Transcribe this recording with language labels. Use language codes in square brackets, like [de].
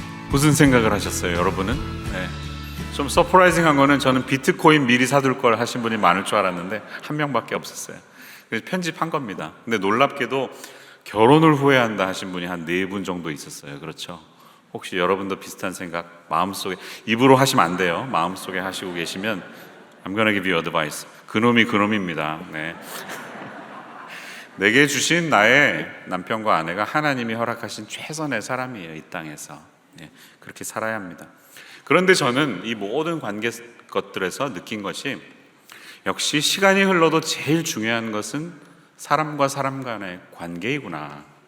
[ko] 무슨 생각을 하셨어요, 여러분은? 좀 서프라이징한 거는 저는 비트코인 미리 사둘 걸 하신 분이 많을 줄 알았는데 한 명밖에 없었어요. 그래서 편집한 겁니다. 근데 놀랍게도 결혼을 후회한다 하신 분이 한 4분 정도 있었어요. 그렇죠? 혹시 여러분도 비슷한 생각 마음속에, 입으로 하시면 안 돼요. 마음속에 하시고 계시면 [en] I'm gonna give you advice. [ko] 그놈이 그놈입니다. 내게 주신 나의 남편과 아내가 하나님이 허락하신 최선의 사람이에요. 이 땅에서. 그렇게 살아야 합니다. 그런데 저는 이 모든 관계 것들에서 느낀 것이 역시 시간이 흘러도 제일 중요한 것은 사람과 사람 간의 관계이구나.